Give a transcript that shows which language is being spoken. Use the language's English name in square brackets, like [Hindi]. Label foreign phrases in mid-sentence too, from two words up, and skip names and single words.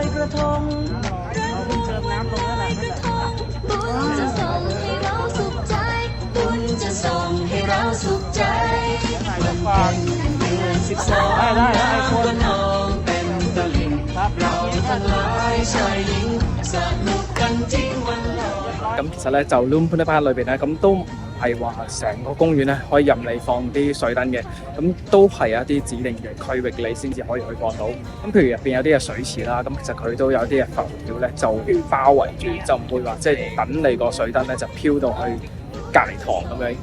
[Thai] กระทงรำวงวันลอยกระทงบุญจะส่งให้เราสุขใจบุญจะส่งให้เราสุขใจวันเป็นเดือน12น้ำก็นองเต็มตลิ่งเราทั้งหลายชายหญิงสนุกกันจริงวันลอย [Cantonese] 咁其實咧就 Lumpuni Park 裏邊咧，咁都唔係話成個公園咧可以任你放啲水燈嘅，咁都係有一啲指定嘅區域你先至可以去放到。咁譬如入邊有啲嘅水池啦，咁其實佢都有啲嘅浮條咧就包圍住，就唔會話即係等你個水燈咧就飄到去隔離塘咁樣。